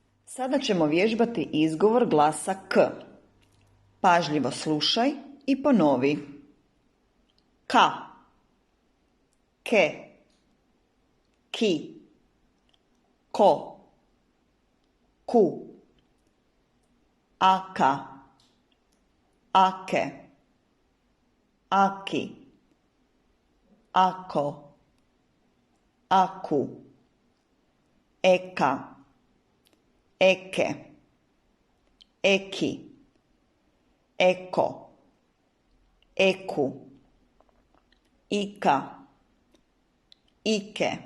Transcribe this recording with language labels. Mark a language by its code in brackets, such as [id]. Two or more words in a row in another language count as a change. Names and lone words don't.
[bs] Sada ćemo vježbati izgovor glasa K. Pažljivo slušaj i ponovi. Ka, ke, ki, ko, ku, aka, ake, aki, ako, aku, eka, eke, eki, eko, eku, ika, ike,